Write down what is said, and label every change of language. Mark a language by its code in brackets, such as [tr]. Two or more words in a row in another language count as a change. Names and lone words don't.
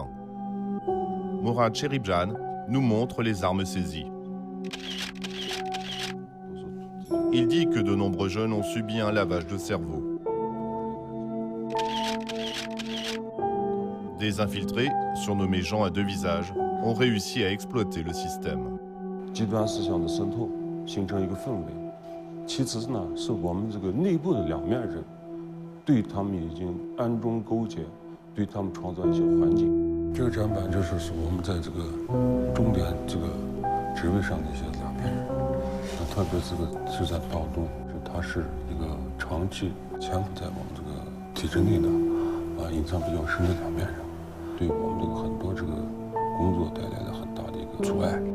[fr] Mourad Cheribjan nous montre les armes saisies. Il dit que de nombreux jeunes ont subi un lavage de cerveau. Des infiltrés, surnommés gens à deux visages, ont réussi à exploiter le système. [zh] 极端思想的渗透，形成一个氛围。其次呢，是我们这个内部的两面人，对他们已经暗中勾结，对他们创造一些环境。这个展板就是我们在这个重点这个职位上的一些两面人，特别这个是在保东，他是一个长期潜伏在我们这个体制内的，隐藏比较深的两面人，对我们这个很多这个工作带来了很大的一个阻碍。